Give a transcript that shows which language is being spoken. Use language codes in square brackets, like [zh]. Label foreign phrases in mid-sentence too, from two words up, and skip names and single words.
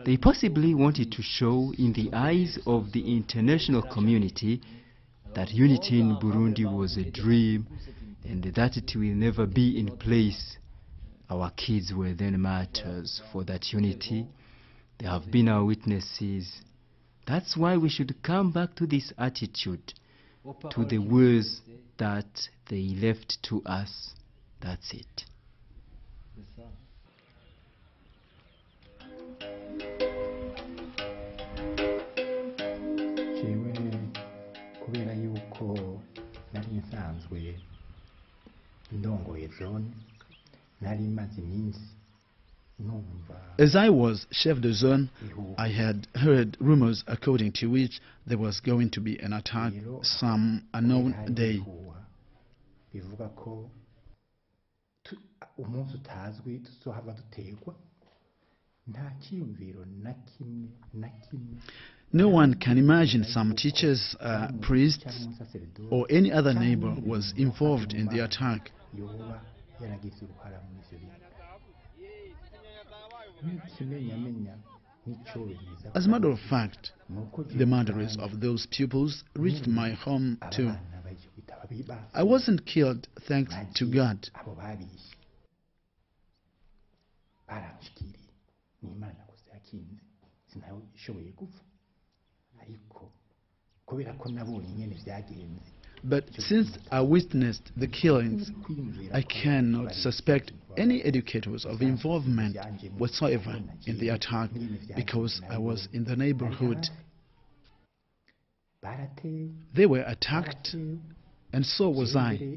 [en] They possibly wanted to show in the eyes of the international community that unity in Burundi was a dream and that it will never be in place. Our kids were then martyrs for that unity. They have been our witnesses. That's why we should come back to this attitude, to the words that they left to us. That's it. [rn] kubera yuko nari nsanzwe ndongoye zone nari maze iminsi numva. [en] As I was [fr] chef de zone, [en] I had heard rumors according to which there was going to be an attack some unknown day. [rn] bivuga ko umunsi utazwi tuzohava dutegwa nta cyiyumviro na kimwe. [en] No one can imagine some teachers, priests, or any other neighbor was involved in the attack. [rn] yoba yaragize uruhara muri ivyo bintu. N'ikimenyamenya n'icyorohereza. [en] As a matter of fact, the murderers of those pupils reached my home too. I wasn't killed thanks to God. [rn] abo babishe baranshikiriye n'Imana gusa yakinze sinashoboye gupfa ariko kubera ko nabonye nyene vyagenze. [en] But since I witnessed the killings, I cannot suspect any educators of involvement whatsoever in the attack because I was in the neighborhood. They were attacked, and so was I.